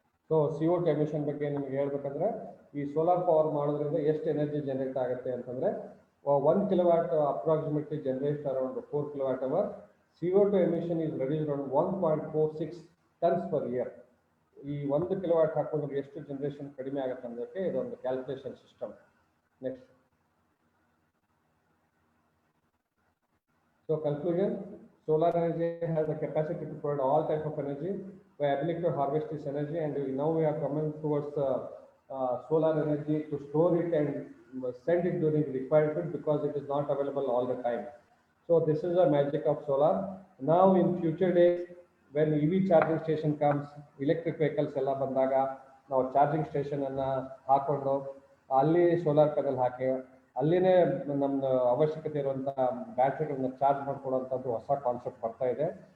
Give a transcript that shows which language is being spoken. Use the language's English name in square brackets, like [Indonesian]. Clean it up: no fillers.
[Kannada] So CO2 emission ಬಗ್ಗೆ ನಿಮ್ಗೆ ಹೇಳ್ಬೇಕಂದ್ರೆ ಈ ಸೋಲಾರ್ ಪವರ್ ಮಾಡೋದ್ರಿಂದ ಎಷ್ಟು ಎನರ್ಜಿ ಜನರೇಟ್ ಆಗುತ್ತೆ ಅಂತಂದ್ರೆ 1 kilowatt [English] Approximately generate around 4 kilowatt hour. CO2 emission is reduced around 1.46 tons per year. [Kannada] ಈ 1 ಕಿಲೋವ್ಯಾಟ್ ಹಾಕಿದ್ರೆ ಎಷ್ಟು ಜನರೇಷನ್ ಕಡಿಮೆ ಆಗುತ್ತೆ ಅನ್ನೋದಕ್ಕೆ ಇದೊಂದು calculation system. [English] Next. So conclusion, solar energy has the capacity to provide all type of energy by ability to harvest this energy, and now we are coming towards solar energy to store it and send it during requirement because it is not available all the time. So this is the magic of solar. Now in future days when EV charging station comes, electric vehicles [Kannada] ಎಲ್ಲ ಬಂದಾಗ ನಾವು charging station ಅನ್ನ ಹಾಕೊಂಡು ಅಲ್ಲಿ solar panel ಹಾಕಿ ಅಲ್ಲಿನೇ ನಮ್ಮ ಅವಶ್ಯಕತೆ ಇರುವಂಥ ಬ್ಯಾಟ್ರಿಗಳನ್ನ charge ಮಾಡ್ಕೊಳ್ಳುವಂಥದ್ದು ಹೊಸ ಕಾನ್ಸೆಪ್ಟ್ ಬರ್ತಾ ಇದೆ.